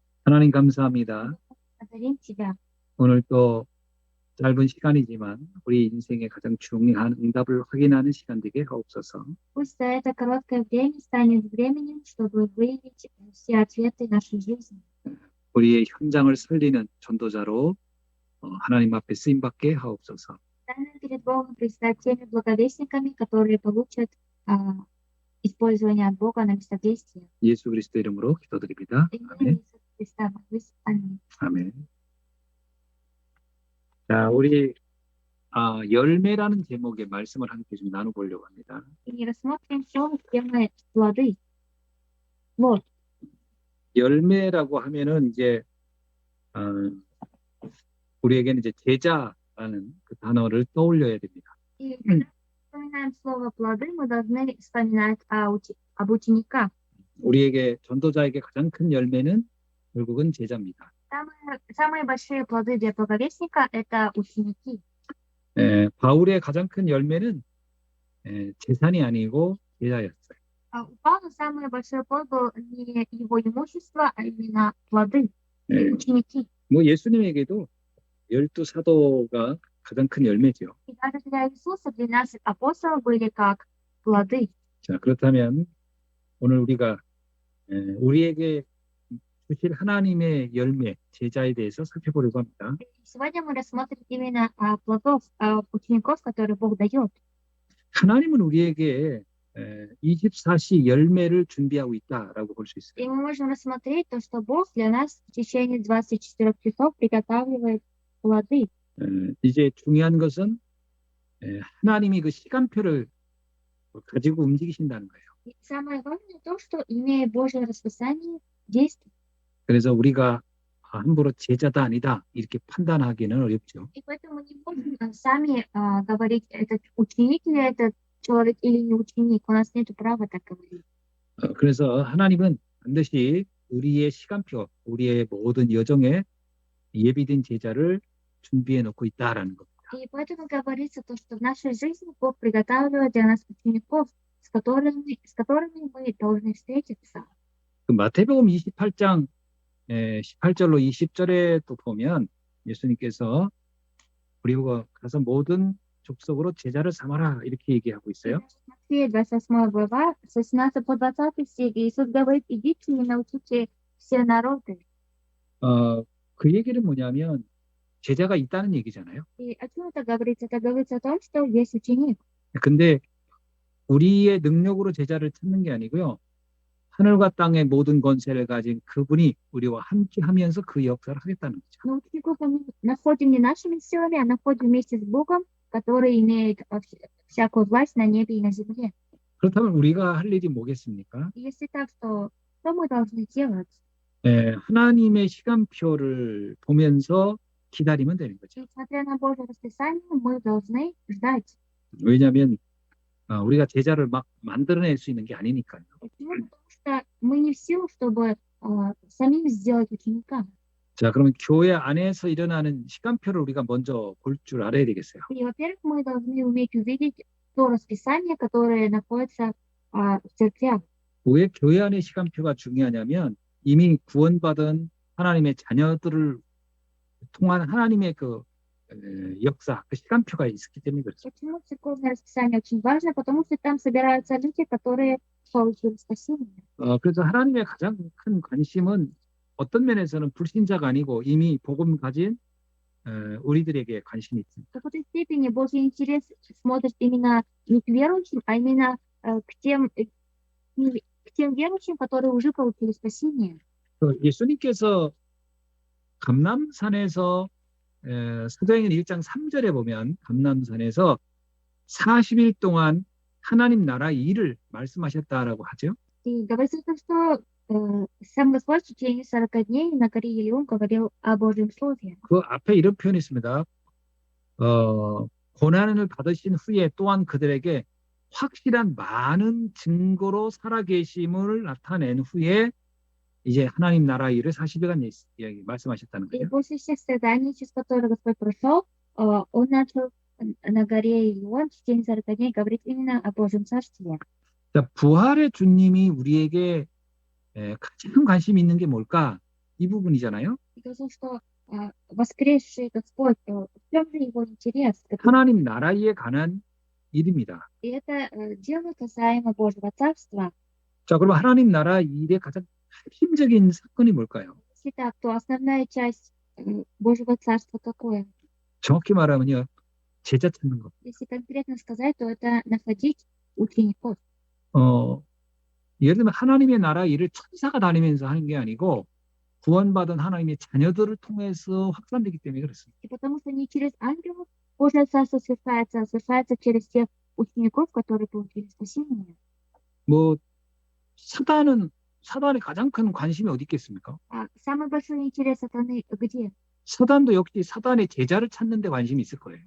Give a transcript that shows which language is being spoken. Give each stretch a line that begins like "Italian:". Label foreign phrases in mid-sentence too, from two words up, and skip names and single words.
Korean: 하나님 감사합니다.
Russian: Благодарим Тебя.
Korean: 오늘 또 짧은 시간이지만 우리 인생의 가장 중요한 응답을 확인하는 시간 되게 하옵소서.
Russian: Пусть за это короткое время станет временем, чтобы выявить все ответы нашей жизни.
Korean: 우리의 현장을 살리는 전도자로 하나님 앞에 쓰임받게 하옵소서.
Russian: Станем перед Богом предстать теми благовестниками, которые получат использование от Бога на местах действия.
Korean: 예수 그리스도 이름으로 기도드립니다.
Russian: Именем
Korean: 아멘.
Russian: Иисуса Христа. Аминь.
Korean: 아멘. 자, 우리 열매라는 제목의 말씀을 함께 좀 나눠보려고 합니다.
Russian: И рассмотрим слово темы плоды. Вот.
Korean: 열매라고 하면은 이제 우리에게는 이제 제자라는 그 단어를 떠올려야 됩니다.
Russian: И когда вспоминаем слово плоды, мы должны вспоминать об учениках.
Korean: 우리에게 전도자에게 가장 큰 열매는 결국은 제자입니다.
Russian: Самые большие плоды для благовестника – это ученики.
Korean: 바울의 가장 큰 열매는 재산이 아니고 제자였어요.
Russian: У Павла самый большой плод был не его имущество, а именно плоды, ученики.
Korean: 뭐 예수님에게도 12사도가 가장 큰 열매죠.
Russian: И даже для Иисуса 12 апостолов были как плоды.
Korean: 자, 그렇다면 오늘 우리가 우리에게 주실 하나님의 열매, 제자에 대해서 살펴보려고 합니다.
Russian: Сегодня мы рассмотрим именно плодов учеников, которые Бог дает.
Korean: 하나님은 우리에게 24시 열매를 준비하고 있다라고 볼 수 있어요.
Russian: И мы можем рассмотреть то, что Бог для нас в течение 24 часов приготавливает плоды.
Korean: 이제 중요한 것은 하나님이 그 시간표를 가지고 움직이신다는 거예요.
Russian: И самое важное то, что имея Божье расписание действий.
Korean: 그래서 우리가 함부로 제자다 아니다 이렇게 판단하기는 어렵죠.
Russian: И поэтому не можем сами говорить, этот ученик ли этот человек или не ученик. У нас нет права так говорить.
Korean: 그래서 하나님은 반드시 우리의 시간표, 우리의 모든 여정에 예비된 제자를 준비해 놓고 있다라는 겁니다.
Russian: И поэтому говорится то, что в нашей жизни Бог приготавливает для нас учеников, с которыми мы должны встретиться.
Korean: 그 마태복음 28장 18절로 20절에 또 보면 예수님께서 우리가 가서 모든 족속으로 제자를 삼아라 이렇게 얘기하고 있어요.
Russian: Матфея 28 глава, с 18 по 20 стих, Иисус говорит: идите и научите все народы.
Korean: 그 얘기는 뭐냐면 제자가 있다는 얘기잖아요.
Russian: И о чем это говорится? Это говорится о том, что есть ученик.
Korean: 근데 우리의 능력으로 제자를 찾는 게 아니고요. 하늘과 땅의 모든 권세를 가진 그분이 우리와 함께 하면서 그 역사를 하겠다는 거죠.
Russian: Но учеников мы находим не нашими силами, а находим вместе с Богом, который имеет всякую власть на небе и на земле.
Korean: 그렇다면 우리가 할 일이 뭐겠습니까?
Russian: И если так, то что мы должны делать?
Korean: 하나님의 시간표를 보면서 기다리면 되는 거죠.
Russian: Несмотря на Божье расписание, мы должны ждать.
Korean: 왜냐하면 우리가 제자를 막 만들어낼 수 있는 게 아니니까요.
Russian: Почему? Потому что мы не в силу, чтобы самим сделать ученика.
Korean: 자, 그러면 교회 안에서 일어나는 시간표를 우리가 먼저 볼 줄 알아야 되겠어요.
Russian: И, во-первых, мы должны уметь увидеть то расписание, которое находится в церквях.
Korean: 왜 교회 안의 시간표가 중요하냐면 이미 구원받은 하나님의 자녀들을 통한 하나님의 그 역사, 그 시간표가 있기 때문에 그렇죠.
Russian: Почему церковное расписание очень важно? Потому что там собираются люди, которые получили спасение.
Korean: 그래서 하나님의 가장 큰 관심은 어떤 면에서는 불신자가 아니고 이미 복음 가진 우리들에게 관심이 있습니다.
Russian: В какой-то степени Божий интерес смотрит именно не к верующим, а именно к тем верующим, которые уже получили спасение.
Korean: 예수님께서 감람산에서 사도행전 1장 3절에 보면 감람산에서 40일 동안 하나님 나라 일을 말씀하셨다라고 하죠.
Russian: И говорится, что сам Господь в течение 40 дней на горе Елеон говорил о Божьем Слове.
Korean: 그 앞에 이런 표현이 있습니다. 고난을 받으신 후에 또한 그들에게 확실한 많은 증거로 살아계심을 나타낸 후에 이제 하나님 나라 일을 40일간 말씀하셨다는
Russian: И
Korean: 거예요.
Russian: после всех страданий, через которые Господь прошел, Он начал на горе Елеон в течение 40 дней говорить именно о Божьем Царстве.
Korean: 자, 부활의 주님이 우리에게 가장 관심이 있는 게 뭘까? 이 부분이잖아요.
Russian: И говорил, что воскресший Господь, в чем же его интерес?
Korean: 하나님 나라에 관한 일입니다.
Russian: И это дело касаемо Божьего Царства.
Korean: 자, 그럼 하나님 나라 일의 가장 핵심적인 사건이 뭘까요?
Russian: Если так, то основная часть Божьего Царства какое?
Korean: 정확히 말하면요, 제자 찾는 것.
Russian: Если конкретно сказать, то это находить учеников.
Korean: 예를 들면 하나님의 나라 일을 천사가 다니면서 하는 게 아니고 구원받은 하나님의 자녀들을 통해서 확산되기 때문에 그렇습니다.
Russian: И потому что не через ангелов Божье Царство совершается, а совершается через тех учеников, которые получили спасение.
Korean: 뭐 사단의 가장 큰 관심이 어디 있겠습니까?
Russian: А самый большой интерес сатаны где?
Korean: 사단도 역시 사단의 제자를 찾는 데 관심이 있을 거예요.